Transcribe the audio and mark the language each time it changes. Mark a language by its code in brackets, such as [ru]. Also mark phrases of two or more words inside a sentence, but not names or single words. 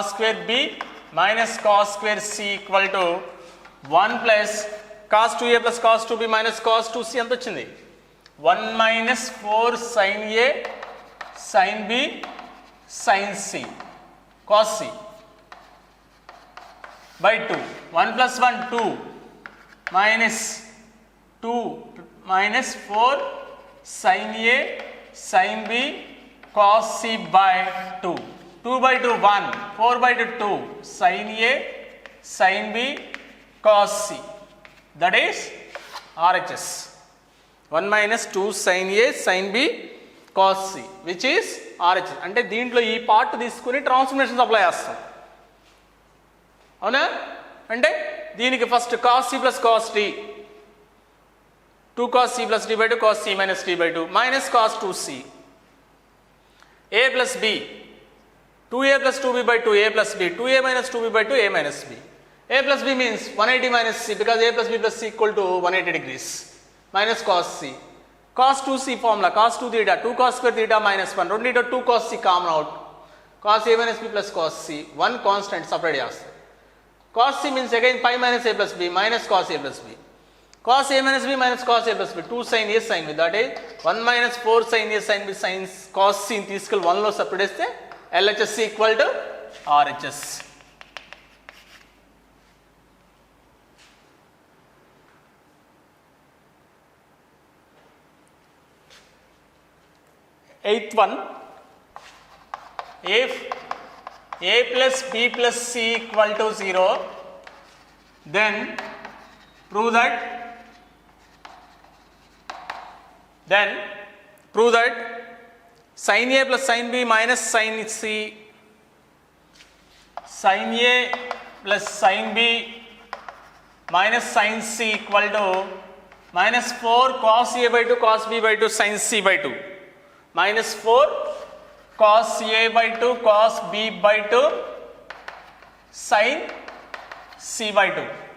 [en] square b minus cos square c equal to 1 plus cos 2a plus cos 2b minus cos 2c [te] ఎంత వచ్చింది, [en] 1 minus 4 sin a sin b sin c cos c by 2, 1 plus 1 2 minus 2 minus 4 sin a sin B cos C by 2. 2 by 2 1, 4 by 2 2, sin A sin B cos C, that is RHS. 1 minus 2 sin A sin B cos C, which is RHS. [te] అంటే దీంట్లో ఈ పార్ట్ తీసుకుని [en] transformations apply [te] చేస్తాం, అవునా? అంటే దీనికి [en] ఫస్ట్ cos C plus cos D, 2 cos C plus D by 2 cos C minus D by 2 minus cos 2C, A plus B, 2A plus 2B by 2A plus B, 2A minus 2B by 2A minus B. A plus B means 180 minus C, because A plus B plus C equal to 180 degrees, minus cos C. Cos 2C formula, cos 2 theta, 2 cos square theta minus 1, రెండింటిలో 2 cos C common out, cos A minus B plus cos C, 1 constant separate చేస్తాం. Cos C means again pi minus A plus B minus cos A plus B. Cos A minus B minus cos A plus B, 2 sin A sin B, that is 1 minus 4 sin A sin B sin cos C తీసుకెళ్ళి 1లో separate చేస్తే LHS equal to RHS. Eighth one, if A plus B plus C equal to 0, then prove that sin A plus sin B minus sin C, sin A plus sin B minus sin C equal to minus 4 cos A by 2 cos B by 2 sin C by 2, minus 4 cos A by 2 cos B by 2 sin C by 2.